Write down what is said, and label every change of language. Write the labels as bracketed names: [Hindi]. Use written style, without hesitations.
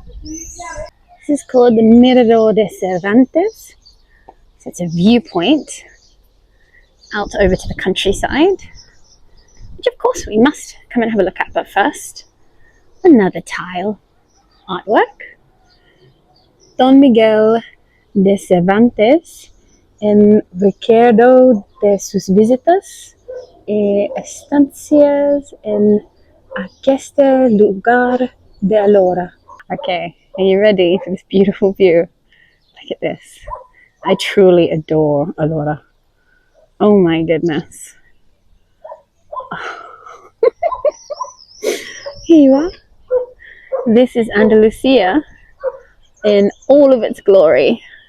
[English] This is called the Mirdaor Cervantes. So it's a viewpoint out over to the countryside, which of course we must come and have a look at. But first, another tile artwork. [Spanish] Don Miguel de Cervantes en recuerdo de sus visitas y estancias en aqueste lugar de Álora. [English] Okay, are you ready for this beautiful view? Look at this. I truly adore Álora. Oh my goodness. Here you are. This is Andalusia in all of its glory.